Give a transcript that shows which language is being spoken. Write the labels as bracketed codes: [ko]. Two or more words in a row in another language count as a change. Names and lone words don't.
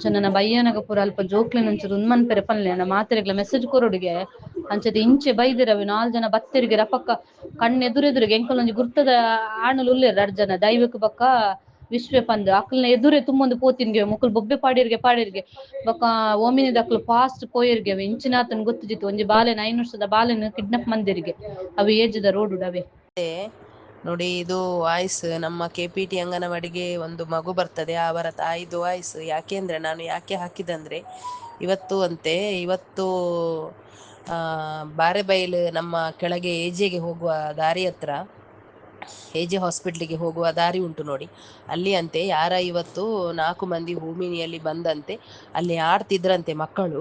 [tcy] ನನ್ನ ಬಯ್ಯನಗ ಪೂರ ಅಲ್ಪ ಜೋಕ್ಲೆನ ಅಂಚದ ಉನ್ಮನ್ಪೆರೆ ಪನ್ಲೆ ನನ್ನ ಮಾತೆರೆಗ್ಲ ಮೆಸೇಜ್ ಕೊರೊಡುಗೆ ಅಂಚದ ಇಂಚೆ ಬೈದಿರವಿ 4 ಜನ ಬತ್ತಿರ್ಗೆ ರಪಕ್ಕ ಕಣ್ಣೆದುರೆದುರಿಗೆ ಎಂಕಲ್ ಒಂಜಿ ಗುರ್ತದ ಆಣಲು ಉಲ್ಲೇರ್ ಅರ್ಜನ ದೈವಕ್ ಬಕ್ಕ ವಿಶ್ವೆ ಪಂದ್ ಅಕ್ಲ್ನ ಎದುರೆ ತುಂಬೊಂದು ಪೋತಿನ್ಗೆ ಮುಕ್ಕುಲ್ ಬೊಬ್ಬೆ ಪಾಡಿರ್ಗೆ ಬೊಕ ಓಮಿನಿದ ಅಕ್ಲು ಫಾಸ್ಟ್ ಪೋಯಿರ್ಗೆ ಇಂಚಿನಾತನ್ ಗೊತ್ತಿಜಿತ್ತು ಒಂಜಿ ಬಾಲೆನ್ 5 ವರ್ಷದ ಬಾಲೆನ್ ಕಿಡ್ನಾಪ್ ಮಂದಿರ್ಗೆ ಅವು ಏಜ್ದ ರೋಡುಡು ಅವೆ [kn] ನೋಡಿ. ಇದು ವಾಯ್ಸ್ ನಮ್ಮ KPT ಅಂಗನವಾಡಿಗೆ ಒಂದು ಮಗು ಬರ್ತದೆ, ಅವರ ತಾಯಿದು ವಾಯ್ಸ್. ಯಾಕೆಂದ್ರೆ ನಾನು ಯಾಕೆ ಹಾಕಿದಂದ್ರೆ ಇವತ್ತು ಬಾರೆಬೈಲ್ ನಮ್ಮ ಕೆಳಗೆ AJಗೆ ಹೋಗುವ ದಾರಿ ಹತ್ರ AJ ಹಾಸ್ಪಿಟ್ಲಿಗೆ ಹೋಗುವ ದಾರಿ ಉಂಟು ನೋಡಿ, ಅಲ್ಲಿ ಅಂತೆ ಯಾರ ಇವತ್ತು 4 ಮಂದಿ ಹೋಮಿನಿಯಲ್ಲಿ ಬಂದಂತೆ ಅಲ್ಲಿ ಆಡ್ತಿದ್ರಂತೆ ಮಕ್ಕಳು.